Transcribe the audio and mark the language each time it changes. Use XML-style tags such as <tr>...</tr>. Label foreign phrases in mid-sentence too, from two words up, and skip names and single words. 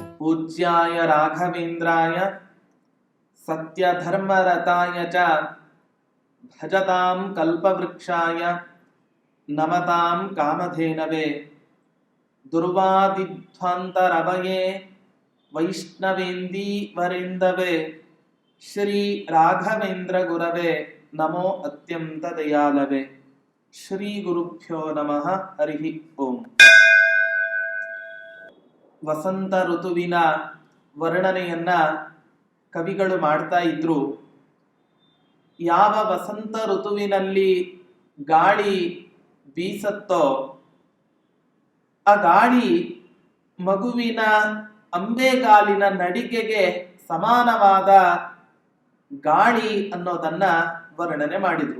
<sa>पूज्याय राघवेन्द्राय सत्यधर्मरताय च भजतां कल्पवृक्षाय नमतां कामधेनवे दुर्वादिध्वान्तरवये वैष्णवेन्दीवरेन्दवे श्री राघवेन्द्र गुरवे नमो अत्यंत दयालवे। ಶ್ರೀ ಗುರುಭ್ಯೋ ನಮಃ. ಹರಿ ಓಂ.</sa> <kn>ವಸಂತ ಋತುವಿನ ವರ್ಣನೆಯನ್ನ ಕವಿಗಳು ಮಾಡ್ತಾ ಇದ್ರು. ಯಾವ ವಸಂತ ಋತುವಿನಲ್ಲಿ ಗಾಳಿ ಬೀಸತ್ತೋ ಆ ಗಾಳಿ ಮಗುವಿನ ಅಂಬೆಗಾಲಿನ ನಡಿಗೆಗೆ ಸಮಾನವಾದ ಗಾಳಿ ಅನ್ನೋದನ್ನ ವರ್ಣನೆ ಮಾಡಿದ್ರು.</kn>